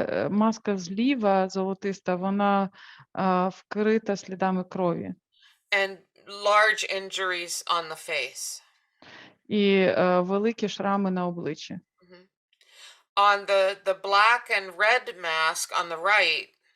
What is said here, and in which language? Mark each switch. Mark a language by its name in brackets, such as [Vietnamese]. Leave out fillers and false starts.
[Ukrainian] Маска зліва, золотиста, вона вкрита слідами крові. [English] And large injuries on the face. [Ukrainian] І великі шрами на обличчі. [English] On the black and red mask on the right.